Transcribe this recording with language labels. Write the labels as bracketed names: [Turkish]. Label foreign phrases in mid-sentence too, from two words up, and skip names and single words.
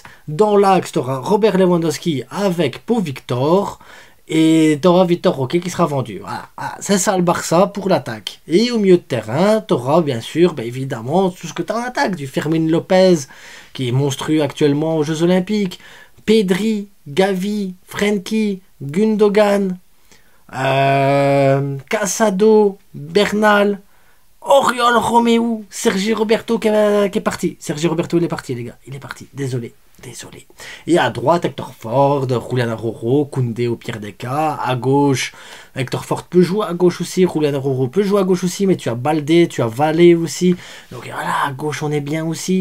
[French] Dans l'axe, tu auras Robert Lewandowski avec Pau Victor. Et tu auras Vitor Roque qui sera vendu. Voilà. C'est ça le Barça pour l'attaque. Et au milieu de terrain, tu auras bien sûr, évidemment, tout ce que tu as en attaque. Du Fermin Lopez, qui est monstrueux actuellement aux Jeux Olympiques. Pedri, Gavi, Frenkie, Gundogan, Casado, Bernal, Oriol Romeu, Sergi Roberto qui est parti. Sergi Roberto, il est parti, les gars. Il est parti. Désolé. Et à droite, Hector Ford, Julian Araujo, Koundé au pire des cas. À gauche, Hector Ford peut jouer à gauche aussi. Julian Araujo peut jouer à gauche aussi. Mais tu as Baldé, tu as Valé aussi. Donc voilà, à gauche, on est bien aussi.